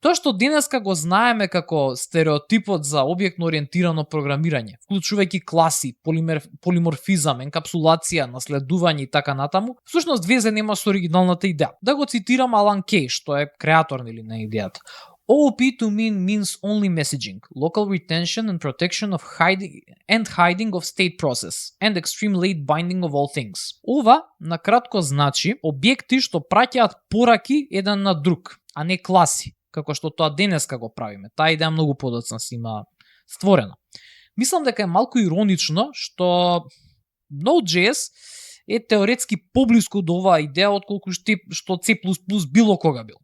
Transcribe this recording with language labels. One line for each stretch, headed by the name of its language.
Macedonian: Тоа што денеска го знаеме како стереотипот за објектно ориентирано програмирање, вклучувајќи класи, полиморфизам, енкапсулација, наследување и така натаму, всушност везе нема со оригиналната идеја. Да го цитирам Алан Кей, што е креатор на идејата.
English: OOP to me means only messaging, local retention and protection of hiding of state process, and extreme late binding of all things.
Macedonian: Ова, накратко значи, објекти што праќаат пораки еден на друг, а не класи, како што тоа денеска го правиме. Таа идеја многу подоцна си има створена. Мислам дека е малку иронично што Node.js е теоретски поблиску до оваа идеја отколку што C++ било кога бил.